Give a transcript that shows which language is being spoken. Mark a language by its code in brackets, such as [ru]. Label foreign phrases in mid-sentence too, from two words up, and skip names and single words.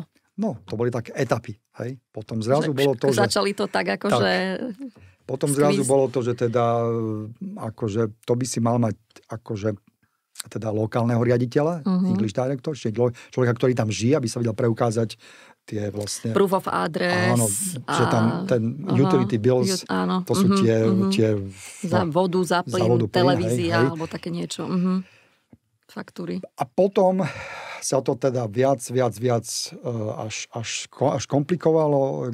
[sk] No, to boli také etapy, hej. Potom zrazu bolo to, že... Začali to tak, akože... Potom zrazu bolo to, že teda, akože, to by si mal mať, akože, teda lokálneho riaditeľa, [en] English director, [sk] človeka, ktorý tam žije, aby sa vedel preukázať tie vlastne... [en] Proof of address. [sk] Áno, že tam ten [en] utility bills, [sk] to sú tie... Za vodu, za plyn, televízia, alebo také niečo. Faktúry. A potom sa to teda viac až komplikovalo.